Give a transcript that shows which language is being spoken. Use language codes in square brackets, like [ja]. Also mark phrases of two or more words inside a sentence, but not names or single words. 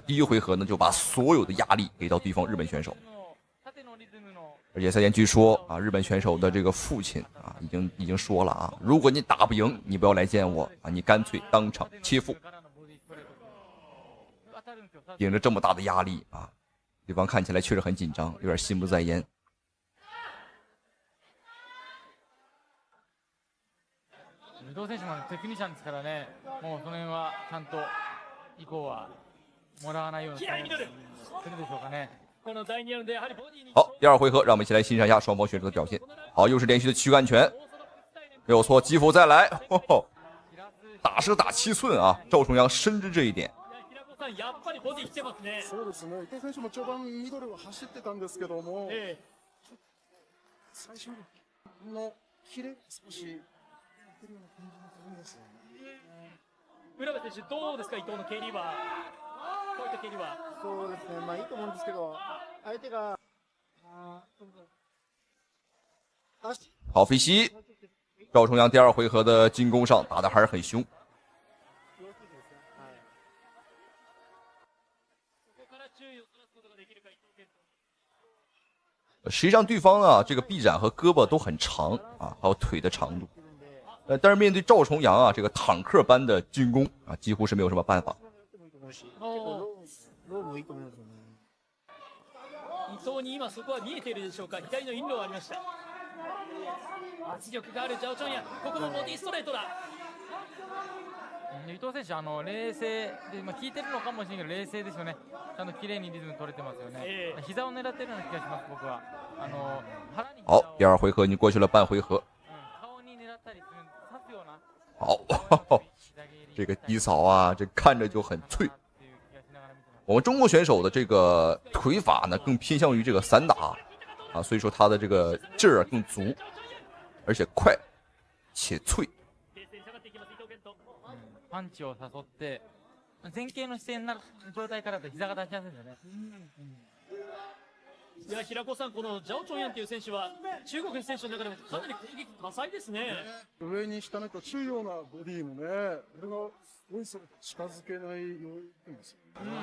[zh] 第一回合呢就把所有的壓力給到對方日本選手，而且賽前據說啊，日本選手的這個父親啊已經說了啊，如果你打不贏，你不要來見我啊，你乾脆當場切腹。頂着這麼大的壓力啊，對方看起來確實很緊張，有點心不在焉。 [ja] 武藤選手もテクニシャンですからね、もうその辺はちゃんと以降はもらわないような対応するでしょうかね。 [zh] 好，第二回合，讓我們一起來欣賞一下雙方選手的表現。好，又是連續的軀幹拳，沒有錯，擊負再來，打蛇打7寸啊！趙重陽深知這一點。 [ja] そうですね。伊藤選手も序盤ミドルは走ってたんですけども、最初のキレ少し浦部選手どうですか、伊藤の蹴りは、こういった蹴りは。そうですね、まあいいと思うんですけど、相手が [zh] 好飛膝，趙重陽第二回合的進攻上打得還是很兇。實際上對方啊，這個臂展和胳膊都很長啊，還有腿的長度。但是面對趙重陽啊，這個坦克般的進攻啊，幾乎是沒有什麼辦法。 [ja] 伊藤に今そこは見えているでしょうか。左のインローありました。圧力がある趙重陽、ここもボディストレートだ。伊藤選手冷静で効いてるのかもしれないけど冷静ですよね。ちゃんと綺麗にリズム取れてますよね。膝を狙ってるような気がします僕は。 [zh] 好，第2回合已经过去了半回合。好，这个低扫啊，这看着就很脆。我们中国选手的这个腿法呢，更偏向于这个散打啊，所以说他的这個劲兒更足，而且快且脆。 [ja] パンチを誘って前傾の姿勢になる状態からだと膝が出しやすいんですよね。いや平子さん、このジャオチョンヤンという選手は中国の選手の中でもかなり攻撃多彩ですね。上に下にと中ようなボディもね、これがおいそれ近づけないようですよね。